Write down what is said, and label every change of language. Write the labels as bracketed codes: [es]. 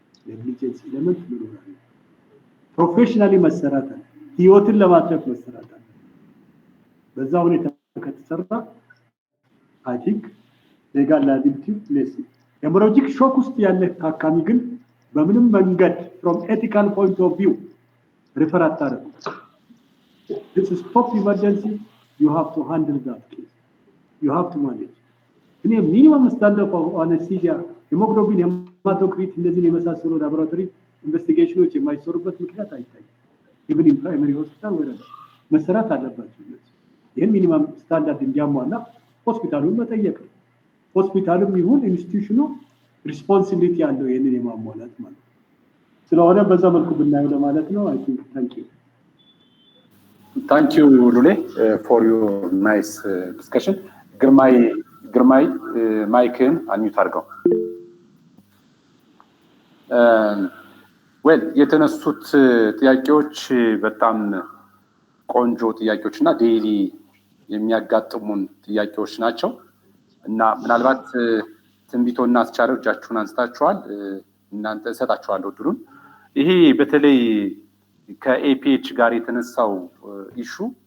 [am] Negligence element መኖር አለ። ፕሮፌሽናሊ መሰራት አለ። ህይወትን ለማትረፍ መሰራት አለ። በዛ ሁኔታ ከተሰራ I think legal liability place hemorrhagic shock ውስጥ ያለ ታካሚ ግን በምንም መንገድ [en] from ethical point of view [am] refer አታረጉ። [en] This is top emergency. You have to handle that case. You have to manage. In a minimum standard of anesthesia, [am] hemoglobin, hematocrit, እንደዚህ የመሳሰሉ laboratory investigations የማይሰሩበት ምክንያት አይታይም። [en] even in primary hospital [am] ወደ መሰራት አለባቸው። ይሄን ሚኒመም ስታንዳርድ እንዲያሟላ ሆስፒታሉን መጠየቅ ነው። ሆስፒታሉም ይሁን ኢንስቲትዩሽኑ ሪስፖንሲቢሊቲ ያለው ይሄንን የማሟላት ማለት ነው። ስለሆነ በዛ መልኩ ብናየው ለማለት ነው። I think [en] thank you Lule for your nice discussion. [am] ግርማይ ማይክን አንሚት አድርገው። ዌል የተነሱት ጥያቄዎች በጣም ቆንጆ ጥያቄዎችና ዴይሊ የሚያጋጥሙን ጥያቄዎች ናቸው እና ምናልባት ትንቢቶና አስቻለው እጃችሁን አንስታችኋል። እናንተ እሰጣችኋለሁ ድሩን። ይሄ በተለይ ከኤፒኤች ጋር የተነሳው ኢሹ